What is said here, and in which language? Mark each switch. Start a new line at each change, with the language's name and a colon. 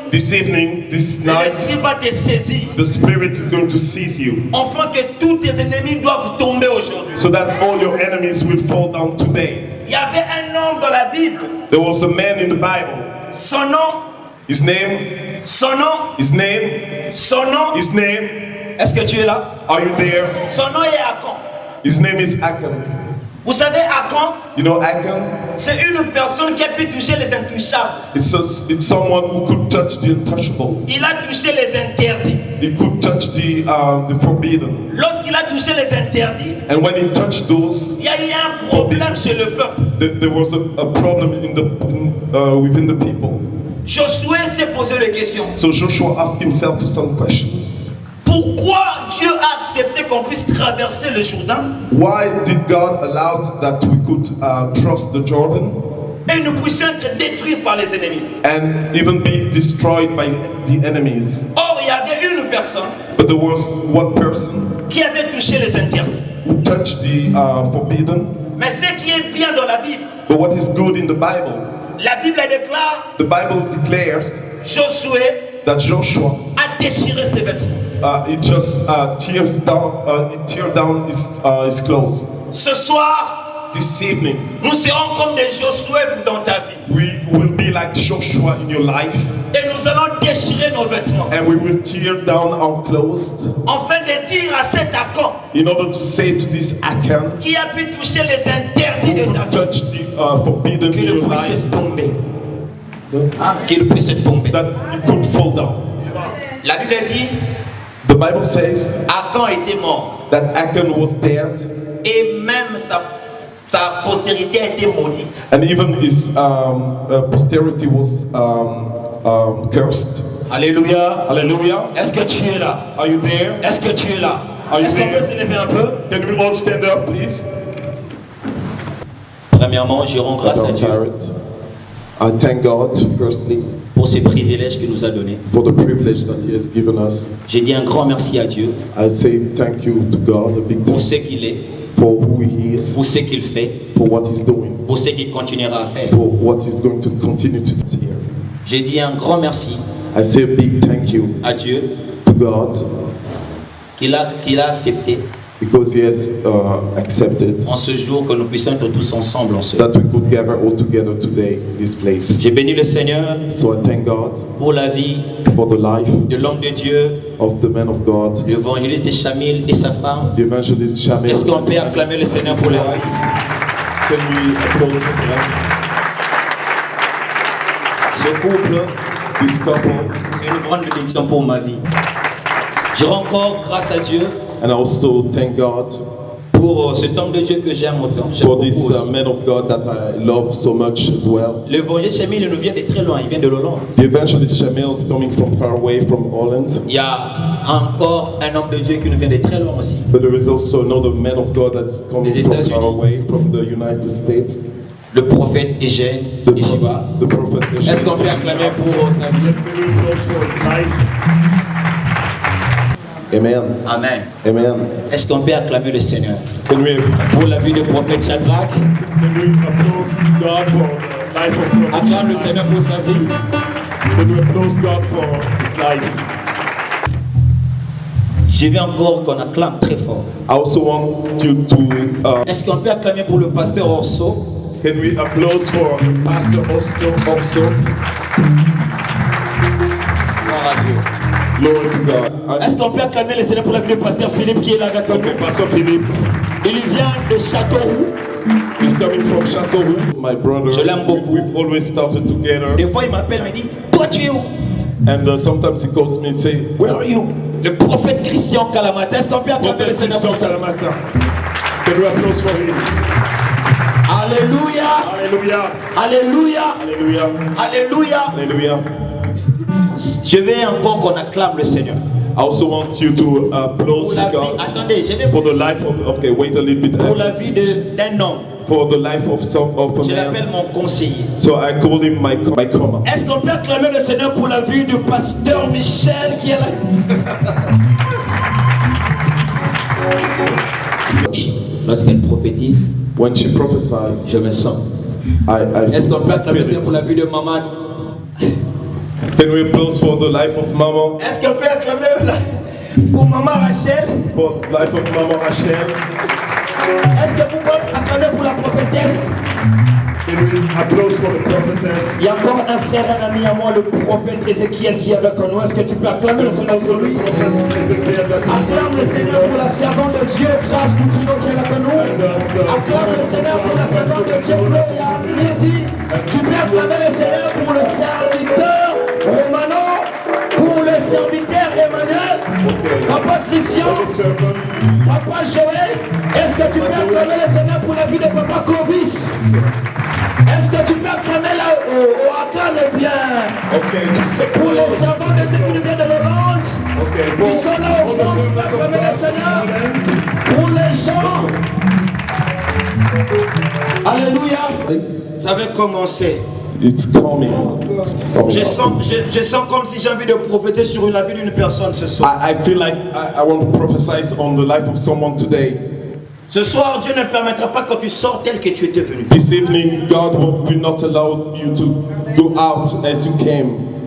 English: This evening, this night,
French: l'esprit va te saisir.
English: the spirit is going to seize you,
French: Enfin que tous tes ennemis doivent tomber aujourd'hui.
English: so that all your enemies will fall down today.
French: Il y avait un homme dans la Bible.
English: There was a man in the Bible.
French: Son nom,
English: His name,
French: son nom,
English: his name,
French: son nom.
English: his name.
French: Est-ce que tu es là?
English: Are you there?
French: Son nom est Achan.
English: His name is Achan.
French: Vous savez, Achan,
English: You know Achan?
French: c'est une personne qui a pu toucher les intouchables.
English: It's someone who could touch the untouchable.
French: Il a touché les interdits.
English: He could touch the forbidden.
French: Lorsqu'il a touché les interdits,
English: And when he touched those,
French: il y a eu un problème chez le peuple.
English: there was a problem within the people.
French: Josué s'est posé la question.
English: So Joshua asked himself some questions.
French: Pourquoi Dieu a accepté qu'on puisse traverser le Jourdain
English: Why did God allow that we could cross the Jordan
French: et nous puissions être détruits par les ennemis?
English: and even be destroyed by the enemies?
French: Or, il y avait une personne
English: But there was one person
French: qui avait touché les interdits.
English: who touched the forbidden.
French: Mais ce qui est bien dans la Bible,
English: But what is good in the Bible?
French: la Bible déclare,
English: The Bible declares
French: Josué
English: that Joshua
French: a déchiré ses vêtements.
English: it just tears down his clothes.
French: Ce soir,
English: This evening,
French: nous serons comme des Josué dans ta vie.
English: we will be like Joshua in your life,
French: Et nous allons déchirer nos vêtements.
English: and we will tear down our clothes
French: Afin de dire à cet Achan
English: in order to say to this Achan
French: qui a pu toucher les interdits
English: who
French: de ta
English: could
French: vie,
English: touch the forbidden in
French: qu'il
English: your
French: puisse
English: life
French: tomber. Qu'il puisse tomber.
English: that he could fall down.
French: La Bible dit,
English: The Bible says
French: Achan était mort.
English: that Achan was dead,
French: Et même sa postérité a été maudite.
English: and even his posterity was cursed.
French: Alléluia.
English: Hallelujah.
French: Est-ce que tu es là?
English: Are you there?
French: Est-ce que tu es là?
English: Are you
French: Est-ce qu'on
English: there?
French: peut se lever un peu?
English: Can we all stand up, please?
French: Premièrement, je rends grâce à Dieu
English: I thank God, firstly,
French: pour ces privilèges qu'il nous a donnés.
English: for the privilege that He has given us.
French: J'ai dit un grand merci à Dieu
English: I say thank you to God, a big
French: pour
English: thanks
French: ce qu'il est,
English: for who He is,
French: pour ce qu'il fait,
English: for what He's doing,
French: pour ce qu'il continuera à faire.
English: for what He's going to continue to do here.
French: J'ai dit un grand merci
English: I say a big thank you
French: à Dieu
English: to God
French: qu'il a accepté
English: because He has accepted
French: en ce jour que nous puissions être tous ensemble en ce.
English: that we could gather all together today, this place.
French: J'ai béni le Seigneur
English: So I thank God
French: pour la vie
English: for the life
French: de l'homme de Dieu,
English: of the man of God,
French: l'évangéliste Chamil et sa femme.
English: the evangelist Shamil.
French: Est-ce qu'on peut acclamer le Seigneur pour leur vie?
English: Can we applause for them?
French: Ce couple,
English: This couple,
French: c'est une grande bénédiction pour ma vie. Je rends encore grâce à Dieu
English: and I also thank God
French: pour cet homme de Dieu que j'aime autant. J'aime
English: for this
French: beaucoup aussi.
English: man of God that I love so much as well.
French: L'évangéliste Chamil, il nous vient de très loin, il vient de l'Hollande.
English: The evangelist Shamil is coming from far away from Holland,
French: Il y a encore un homme de Dieu qui nous vient de très loin aussi.
English: but there is also another man of God that's coming
French: Des
English: from
French: États-Unis.
English: far away from the United States,
French: Le prophète Eugène Eshiba.
English: the prophet.
French: Est-ce qu'on peut acclamer pour sa vie? Amen. Amen. Amen. Est-ce qu'on peut acclamer le Seigneur
English: Can we
French: pour la vie du prophète Shadrach?
English: applause God for the life of Prophet
French: Acclame le Seigneur pour sa vie.
English: Can we applause God for his life?
French: Je veux encore qu'on acclame très fort.
English: I also want you to
French: Est-ce qu'on peut acclamer pour le pasteur Orso?
English: Can we applause for Pastor Osto?
French: Gloire à Dieu.
English: glory to God.
French: Est-ce qu'on peut acclamer le Seigneur pour la vie du pasteur Philippe qui est là avec nous?
English: Okay, Pastor Philippe
French: Il vient de Châteauroux.
English: is coming from Châteauroux. My brother.
French: Je l'aime beaucoup.
English: We've always started together,
French: Des fois, il m'appelle, il me dit, toi tu es où?
English: and sometimes he calls me and say, "Where are you?"
French: Le prophète Christian Kalamata. Est-ce qu'on peut acclamer le
English: Prophet
French: Seigneur
English: Christian
French: pour ça?
English: Kalamata. Can we applause for him?
French: Alléluia.
English: Hallelujah.
French: Alléluia.
English: Hallelujah.
French: Alléluia.
English: Hallelujah.
French: Je vais encore qu'on acclame le Seigneur.
English: I also want you to applause
French: Pour la vie,
English: God
French: attendez, je vais
English: for the life of. Okay, wait a little bit.
French: pour la vie d'un homme.
English: For the life of
French: Je
English: a
French: l'appelle
English: man.
French: mon conseiller.
English: So I call him my comma.
French: Est-ce qu'on peut acclamer le Seigneur pour la vie du pasteur Michel qui est là? Lorsqu'elle prophétise,
English: When she prophesies,
French: je me sens.
English: I
French: Est-ce qu'on peut acclamer le
English: feel
French: Seigneur pour la
English: it.
French: vie de maman?
English: Can we applause for the life of Mama?
French: Est-ce qu'on peut acclamer pour maman Rachel?
English: For the life of Mama Rachel?
French: Est-ce que vous pouvez acclamer pour la prophétesse?
English: Can we applause for the prophetess?
French: Il y a encore un frère, un ami à moi, le prophète Ézéchiel qui est avec nous. Est-ce que tu peux acclamer le Seigneur pour lui? Acclame le Seigneur pour la servante de Dieu, Grâce Coutinho qui est avec nous. Acclame le Seigneur pour la servante de Dieu, Gloria Miesi. Tu peux acclamer le Seigneur pour le serviteur Romano, pour le serviteur Emmanuel, Papa Christian, Papa Joël. Est-ce que tu peux acclamer le Seigneur pour la vie de Papa Clovis? Est-ce que tu peux acclamer là? Acclame bien.
English: Okay, just
French: Pour les servants de Dieu qui nous viennent de l'Hollande.
English: okay.
French: Ils sont là au fond, acclamez le Seigneur. Pour les gens. Alléluia. Ça va commencer.
English: It's coming. It's coming
French: Je
English: up.
French: sens comme si j'ai envie de prophéter sur la vie d'une personne ce soir.
English: I feel like I want to prophesy on the life of someone today.
French: Ce soir, Dieu ne permettra pas que tu sortes tel que tu étais venu.
English: This evening, God will not allow you to go out as you came.